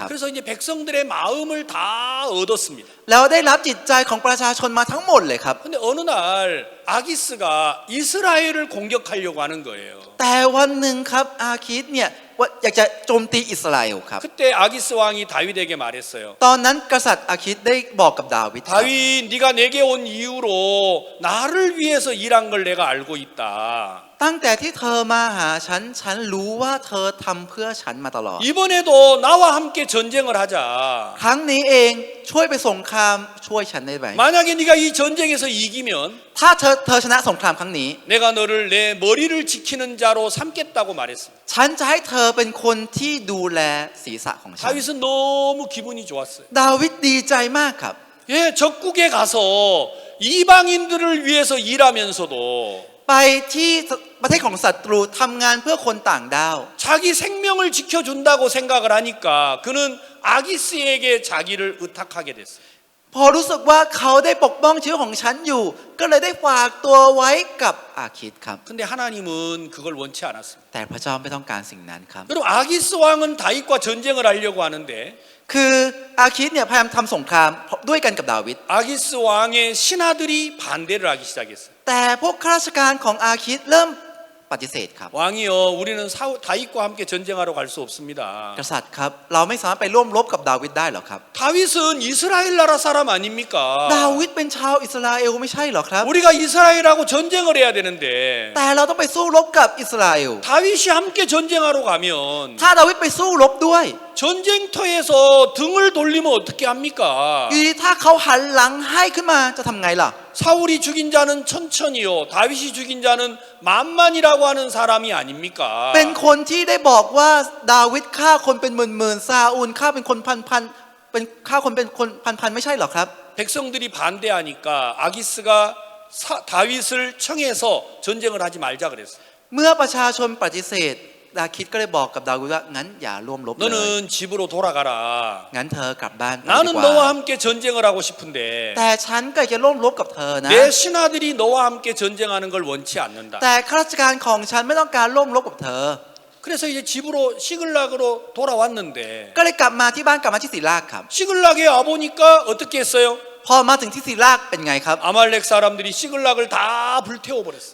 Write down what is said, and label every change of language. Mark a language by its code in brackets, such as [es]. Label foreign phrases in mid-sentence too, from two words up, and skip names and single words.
[ko] 그래서 이제 백성들의 마음을 다 얻었습니다. [th] แล้วได้รับจิตใจของประชาชนมาทั้งหมดเลยครับ [ko] 근데 어느 날 아기스가 이스라엘을 공격하려고 하는 거예요. [th] แต่วันหนึ่งครับอาคิดเนี่ยว่าอยากจะโจมตีอิสราเอลครับ [ko] 그때 아기스 왕이 다윗에게 말했어요. [th] ตอนนั้นกษัตริย์อาคิดได้บอกกับดาวิดครับ [ko] 다윗, 네가 내게 온 이후로 나를 위해서 일한 걸 내가 알고 있다. [th] ตั้งแต่ที่เธอมาหาฉันรู้ว่าเธอทำเพื่อฉันมาตลอด [ko] 이번에도 나와 함께 전쟁을 하자. [th] ครั้งนี้เองช่วยไปสงครามช่วยฉันได้ไหม [ko] 만약에 네가 이 전쟁에서 이기면 [th] ถ้าเธอชนะสงครามครั้งนี้ [ko] 내가 너를 내 머리를 지키는 자로 삼겠다고 말했습니다. [th] ฉันจะให้เธอเป็นคนที่ดูแลศีรษะของฉัน [ko] 다윗은 너무 기분이 좋았어요. [th] ดาวิดดีใจมากครับ [ko] 예, 적국에 가서 이방인들을 위해서 일하면서도 [th] ไปที่ประเทศของศัตรูทำงานเพื่อคนต่างดาว [ko] 자기 생명을 지켜준다고 생각을 하니까 그는 아기스에게 자기를 의탁하게 됐어요. [th] พอรู้สึกว่าเขาได้ปกป้องชีวิตของฉันอยู่ ก็เลยได้ฝากตัวไว้กับอาคิดครับ [ko] 근데 하나님은 그걸 원치 않았습니다. [th] แต่พระเจ้าไม่ต้องการสิ่งนั้นครับ [ko] 여러분 아기스 왕은 다윗과 전쟁을 하려고 하는데 [th] คืออาคิดเนี่ยพยายามทำสงครามด้วยกันกับดาวิด [ko] 아기스 왕의 신하들이 반대를 하기 시작했어요. [th] แต่พวกข้าราชการของอาคิดเริ่มปฏิเสธครับ [ko] 왕이여 우리는 다윗과 함께 전쟁하러 갈 수 없습니다. [th] กษัตริย์ครับเราไม่สามารถไปร่วมรบกับดาวิดได้หรอกครับ [ko] 다윗은 이스라엘 나라 사람 아닙니까? [th] ดาวิดเป็นชาวอิสราเอลไม่ใช่หรอครับ [ko] 우리가 이스라엘하고 전쟁을 해야 되는데 [th] แต่เราต้องไปสู้รบกับอิสราเอล [ko] 다윗이 함께 전쟁하러 가면 [th] ถ้าดาวิดไปสู้รบด้วย [ko] 전쟁터에서 등을 돌리면 어떻게 합니까? [th] อีถ้าเขาหันหลังให้ขึ้นมาจะทำไงล่ะ [ko] 사울이 죽인 자는 천천히요 다윗이 죽인 자는 만만이라고 하는 사람이 아닙니까? [th] เป็นคนที่ได้บอกว่าดาวิดฆ่าคนเป็นหมื่นๆซาอูลฆ่าเป็นคนพันเป็นฆ่าคนเป็นคนพันไม่ใช่หรอครับ [ko] 백성들이 반대하니까 아기스가 다윗을 청해서 전쟁을 하지 말자 그랬어요. [th] เมื่อประชาชนปฏิเสธดาคิดก็เลยบอกกับดาวิดว่างั้นอย่าร่วมรบเลย [ko] 너는 집으로 돌아가라. [th] งั้นเธอกลับบ้านไปดี [ko] 나는 [th] กว่า [ko] 너와 함께 전쟁을 하고 싶은데 [th] แต่ฉันก็จะร่วมรบกับเธอนะ [ko] 내 신하들이 너와 함께 전쟁하는 걸 원치 않는다. [th] แต่ข้าราชการของฉันไม่ต้องการร่วมรบกับเธอ [ko] 그래서 이제 집으로 시글락으로 돌아왔는데 [th] ก็เลยกลับมาที่บ้านกลับมาที่ศิลากครับ [ko] 시글락에 와보니까 어떻게 했어요? [th] พอมาถึงที่ศิลากเป็นไงครับ [ko] 아말렉 사람들이 시글락을 다 불태워버렸어요.